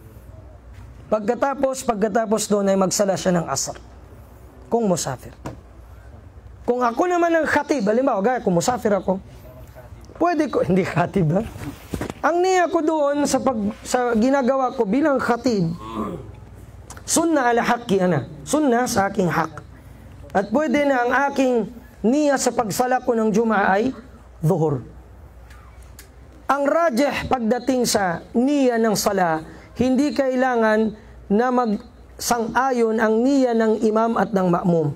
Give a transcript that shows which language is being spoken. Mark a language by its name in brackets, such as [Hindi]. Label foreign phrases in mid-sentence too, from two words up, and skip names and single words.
[Filipino] Pagkatapos doon ay magsala siya ng asar. Kung musafir. Kung ako naman ang khatib, halimbawa, gaya kung musafir ako, pwede ko, hindi khatib ha? Ang niya ko doon sa ginagawa ko bilang khatib, [Arabic] sunnah ala haqqi ana. [Filipino] Sunnah sa aking hak. At pwede na ang aking niya sa pagsala ko ng Jumu'ah ay zuhur. Ang rajih pagdating sa niya ng sala, hindi kailangan na magsang-ayon ang niya ng imam at ng ma'mum.